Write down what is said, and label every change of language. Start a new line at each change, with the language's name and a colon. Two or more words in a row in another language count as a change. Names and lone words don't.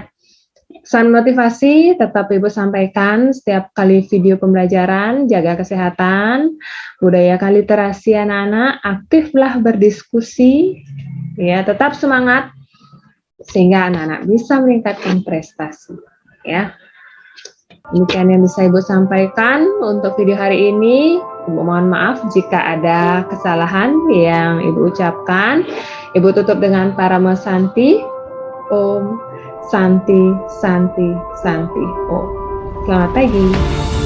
Indonesian: Pesan motivasi tetap Ibu sampaikan setiap kali video pembelajaran, jaga kesehatan, budayakan literasi anak-anak, aktiflah berdiskusi, ya tetap semangat sehingga anak-anak bisa meningkatkan prestasi. Ya, demikian yang bisa Ibu sampaikan untuk video hari ini. Ibu mohon maaf jika ada kesalahan yang Ibu ucapkan. Ibu tutup dengan Paramo Santi.
Sanskrit: Om Santi, Santi, Santi. Om.
Indonesian: Selamat pagi.